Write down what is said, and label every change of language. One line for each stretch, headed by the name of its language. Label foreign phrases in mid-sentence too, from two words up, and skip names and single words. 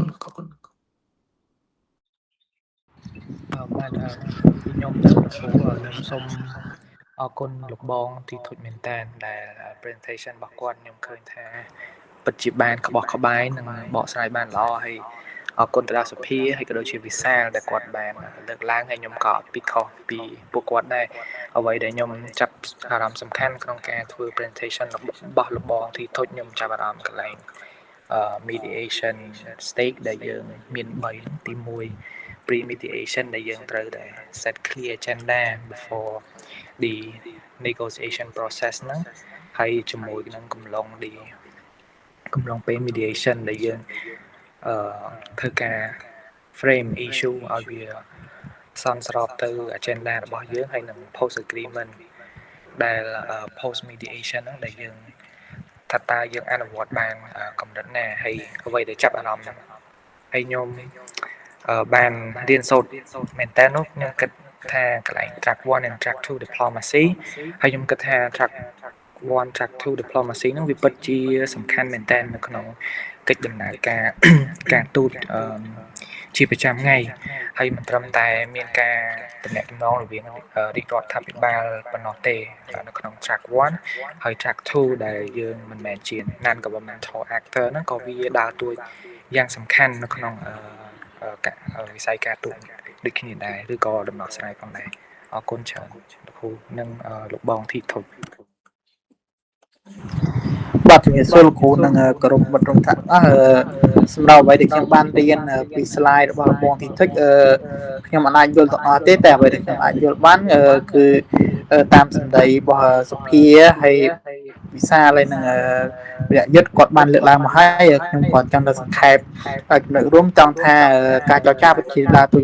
Khmer: បាទខ្ញុំទៅខ្ញុំសូមអរគុណលោកបងទីធុចមែនតើដែល presentation របស់គាត់ខ្ញុំឃើញថាពិតជាបានក្បោះក្បាយនិងបកស្រាយបានល្អហើយអរគុណទៅដល់សភាហើយក៏ដូចជាវិសាលដែលគាត់បានលើកឡើងហើយខ្ញុំក៏អត់ពីខុសពីពួកគាត់ដែរអ្វីដែលខ្ញុំចាប់អា រម្មណ៍សំខាន់ក្នុងការធ្វើ presentation របស់លោកបងទីធុចខ្ញុំចាប់អារម្មណ៍កន្លែង
English: mediation stake
Khmer: ដែលយើងមាន3ទី1 pre-mediation ដែលយើងត្រូវតែ
English: set clear agenda before the negotiation process
Khmer: ហ្នឹងហើយជាមួយនឹងកំឡុងពេល mediation ដែលយើងធ្វើ ការ
English: frame issue
Khmer: ឲ្យវាសមស្របទៅ agenda របស់យើងហើយនឹង
English: post agreement
Khmer: ដែល
English: post mediation
Khmer: ហ្នឹងដែលយើងថាតើយើងអនុវត្តបានកម្រិតណាហើយអ្វីដែលចាប់អារម្មណ៍ហើយខ្ញុំ បានរៀនសូត្រមែនតើនោះខ្ញុំគិតថាកន្លែង
English: track 1 and track 2 diplomacy
Khmer: ហើយខ្ញុំគិតថា
English: track 1 track 2 diplomacy
Khmer: ហ្នឹងវាពិត ជាសំខាន់មែនតើនៅក្នុងកិច្ចដំណើរការទូតជាប្រចាំថ្ងៃហើយមិនត្រឹមតែមានការទំនាក់ទំនងរវាងរាជរដ្ឋាភិបាលប៉ុណ្ណោះទេនៅក្នុង track 1 ហើយ track 2 ដែលយើងមិនមែនជា
English: non governmental actor
Khmer: ហ្នឹងក៏វាដើរតួយ៉ាងសំខាន់នៅក្នុងវិស័យការទូតដូចគ្នាដែរឬក៏ដំណោះស្រាយផងដែរអរគុណច្រើនលោកគ្រូនិងលោកបងធីធុច បាទជំរាបសួរលោកគ្រូនិងក្រុមមិត្តរួមថ្នាក់សម្រាប់អ្វីដែលខ្ញុំបានរៀនពី slide របស់លោកបងទីធុចខ្ញុំមិនអាចយល់ទាំងអស់ទេតែអ្វីដែលខ្ញុំអាចយល់បានគឺតាមសម្ដីរបស់សភាហើយវិសាលហើយនឹងវិរៈយុទ្ធគាត់បានលើកឡើងមកហើយខ្ញុំក៏ចង់ទៅសង្ខេបចំណុចរួមចង់ថាការចរចាវិទ្យាដើរតួ